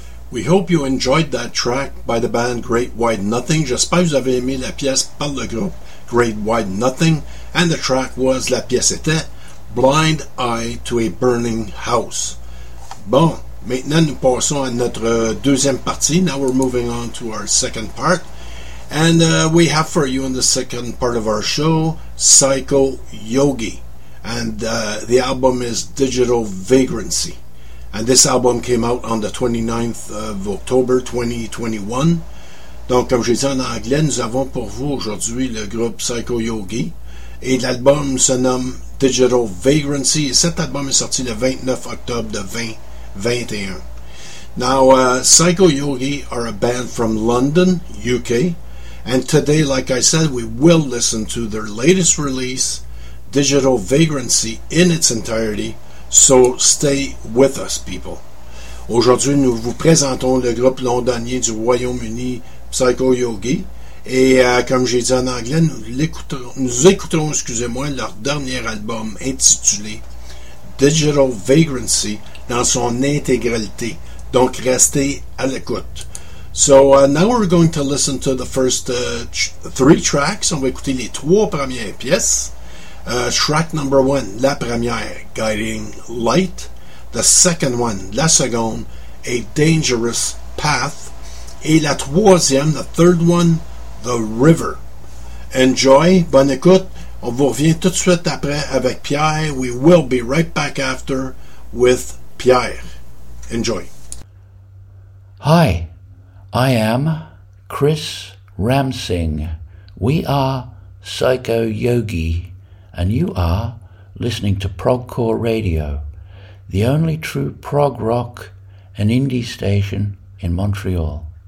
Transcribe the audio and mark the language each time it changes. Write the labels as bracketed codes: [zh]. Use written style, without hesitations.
[en] We hope you enjoyed that track by the band Great White Nothing. [fr] J'espère que vous avez aimé la pièce par le groupe Great White Nothing. [en] And the track was, [fr] la pièce était, [en] Blind Eye to a Burning House. [fr] Bon, maintenant nous passons à notre deuxième partie. [en] Now we're moving on to our second part. And we have for you in the second part of our show, Psycho Yogi. And the album is Digital Vagrancy. And this album came out on the 29th of October 2021. [fr] Donc, comme j'ai dit en anglais, nous avons pour vous aujourd'hui le groupe Psycho Yogi. Et l'album se nomme Digital Vagrancy. Et cet album est sorti le 29 octobre de 2021. [en] Now, Psycho Yogi are a band from London, UK. And today, like I said, we will listen to their latest release, Digital Vagrancy, in its entirety. So stay with us, people. [fr] Aujourd'hui, nous vous présentons le groupe londonien du Royaume-Uni, Psycho Yogi. Et comme j'ai dit en anglais, nous écouterons leur dernier album intitulé Digital Vagrancy dans son intégralité. Donc, restez à l'écoute. [en] So now we're going to listen to the first three tracks. [fr] On va écouter les trois premières pièces. [en] Track number one, [fr] la première, Guiding Light. [en] The second one, [fr] la seconde, [en] A Dangerous Path. [fr] Et la troisième, [en] the third one, [fr] The River. [en] Enjoy, [fr] bonne écoute. On vous revient tout de suite après avec Pierre. [en] We will be right back after with Pierre. Enjoy. Hi, I am Chris Ramsing. We are Psycho Yogi. And you are listening to Progcore Radio, the only true prog rock and indie station in Montreal.